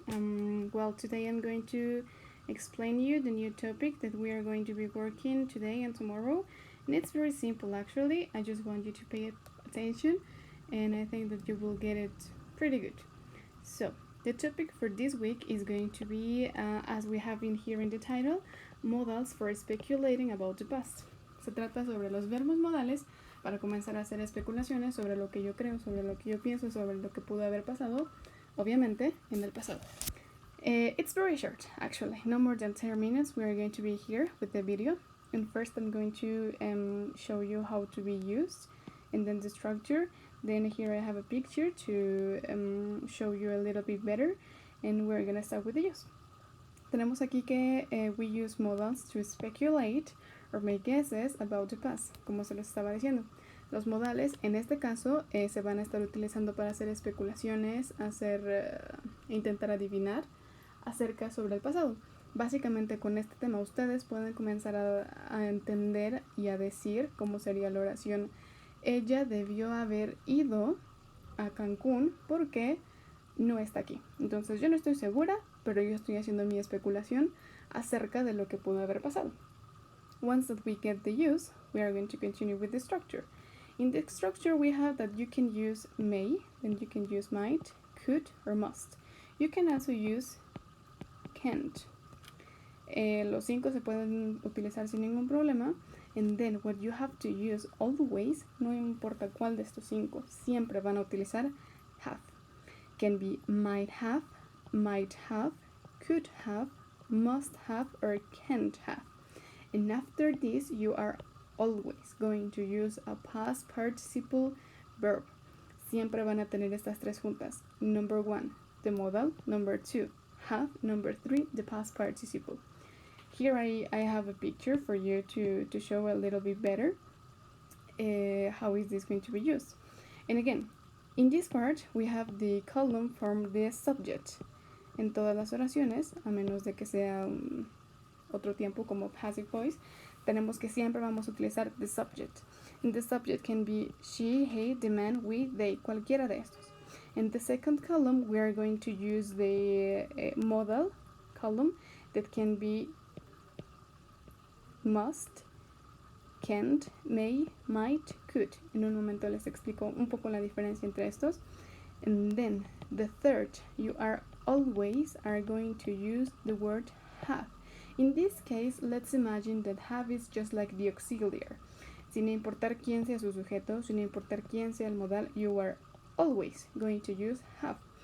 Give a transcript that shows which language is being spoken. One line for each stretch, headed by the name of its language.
English: Well, today I'm going to explain you the new topic that we are going to be working today and tomorrow. And it's very simple actually. I just want you to pay attention and I think that you will get it pretty good. So, the topic for this week is going to be, as we have in here in the title, modals for speculating about the past.
Spanish: Se trata sobre los verbos modales para comenzar a hacer especulaciones sobre lo que yo creo, sobre lo que yo pienso, sobre lo que pudo haber pasado, obviamente, en el pasado.
English: It's very short, actually. No more than 10 minutes. We are going to be here with the video. And first I'm going to show you how to be used, and then the structure. Then here I have a picture to show you a little bit better, and we're going to start with the use.
Spanish: Tenemos aquí que
English: we use modals to speculate or make guesses about the past,
Spanish: como se les estaba diciendo. Los modales, en este caso, se van a estar utilizando para hacer especulaciones, intentar adivinar acerca sobre el pasado. Básicamente con este tema ustedes pueden comenzar a entender y a decir cómo sería la oración. Ella debió haber ido a Cancún porque no está aquí. Entonces yo no estoy segura, pero yo estoy haciendo mi especulación acerca de lo que pudo haber pasado.
English: Once that we get the use, we are going to continue with the structure. In the structure we have that you can use may, then you can use might, could, or must. You can also use can't.
Spanish: Los 5 se pueden utilizar sin ningún problema.
English: And then what you have to use always,
Spanish: no importa cuál de estos 5, siempre van a utilizar have.
English: Can be might have, could have, must have, or can't have. And after this, you are always going to use a past participle verb.
Spanish: Siempre van a tener estas tres juntas.
English: Number 1, the modal. Number 2, have. Number 3, the past participle. Here I have a picture for you to show a little bit better how is this going to be used. And again, in this part, we have the column from the subject.
Spanish: En todas las oraciones, a menos de que sea otro tiempo como passive voice, tenemos que siempre vamos a utilizar the subject.
English: And the subject can be she, he, the man, we, they,
Spanish: cualquiera de estos.
English: In the second column, we are going to use the modal column that can be must, can't, may, might, could.
Spanish: En un momento les explico un poco la diferencia entre estos.
English: And then the third, you are always going to use the word have. In this case, let's imagine that have is just like the auxiliary.
Spanish: Sin importar quién sea su sujeto, sin importar quién sea el modal,
English: you are always going to use have.